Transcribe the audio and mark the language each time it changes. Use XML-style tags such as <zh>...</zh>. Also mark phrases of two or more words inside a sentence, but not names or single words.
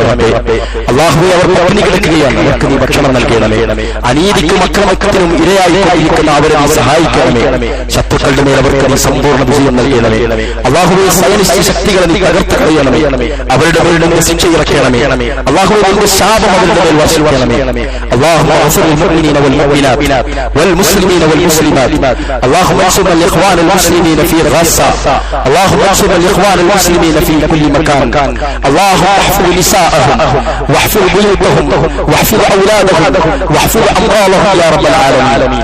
<ml>അല്ലാഹുവേ, അവർ പട്ടിണി കിടക്കുകയാണ്, അവർക്ക് നീ ഭക്ഷണം നൽകണമേ. അനീതിക്കും അക്രമത്തിനും ഇരയായിക്കൊണ്ടിരിക്കുന്ന അവരെ നീ സഹായിക്കണമേ. ശത്രുക്കളുടെ മേൽ അവർക്ക് നീ സമ്പൂർണ്ണ വിജയം നൽകണമേ. അല്ലാഹുവേ, സൈനിക ശക്തികളെ നീ തകർത്ത് കളയണമേ. അവരുടെ മേൽ നിന്റെ ശിക്ഷ ഇറക്കണമേ. അല്ലാഹുവേ, നിന്റെ ശാപം അവരുടെ മേൽ വർഷിക്കണമേ.</ml> <ar>اللهم اغفر للمؤمنين والمؤمنات والمسلمين والمسلمات. اللهم انصر الاخوان المسلمين في غزة. اللهم انصر الاخوان المسلمين في كل مكان. اللهم احفظ نساءهم واحفظ بيوتهم واحفظ اولادهم واحفظ اموالهم يا رب العالمين.</ar>